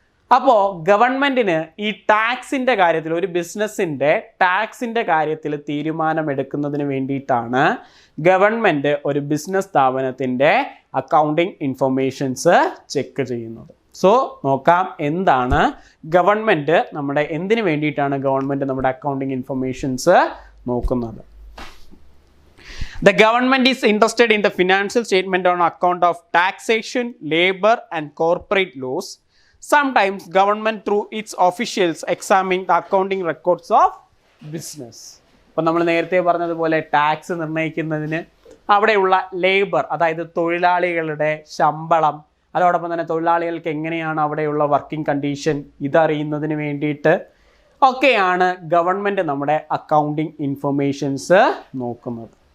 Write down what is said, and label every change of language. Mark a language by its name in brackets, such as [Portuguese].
[Malayalam] അപ്പോൾ ഗവൺമെൻറ്റിന് ഈ ടാക്സിൻ്റെ കാര്യത്തിൽ, ഒരു ബിസിനസ്സിൻ്റെ ടാക്സിൻ്റെ കാര്യത്തിൽ തീരുമാനമെടുക്കുന്നതിന് വേണ്ടിയിട്ടാണ് ഗവൺമെൻറ് ഒരു ബിസിനസ് സ്ഥാപനത്തിൻ്റെ അക്കൗണ്ടിങ് ഇൻഫർമേഷൻസ് ചെക്ക് ചെയ്യുന്നത്. സോ നോക്കാം എന്താണ് ഗവൺമെൻറ് എന്തിനു വേണ്ടിയിട്ടാണ് ഗവൺമെൻറ് നമ്മുടെ അക്കൗണ്ടിങ് ഇൻഫർമേഷൻസ് നോക്കുന്നത്. [English] The government is interested in the financial statement on account of taxation, labor and corporate laws. Sometimes government through its officials examine the accounting records of business. [Malayalam] ഇപ്പോൾ നമ്മൾ നേരത്തെ പറഞ്ഞതുപോലെ tax നിർണ്ണയിക്കുന്നതിന് അവിടെയുള്ള labour, അതായത് തൊഴിലാളികളുടെ ശമ്പളം, അതോടൊപ്പം തന്നെ തൊഴിലാളികൾക്ക് എങ്ങനെയാണ് അവിടെയുള്ള വർക്കിംഗ് കണ്ടീഷൻ, ഇതറിയുന്നതിന് വേണ്ടിയിട്ട് ഒക്കെയാണ് ഗവൺമെൻറ് നമ്മുടെ അക്കൗണ്ടിങ് ഇൻഫർമേഷൻസ് നോക്കുന്നത്.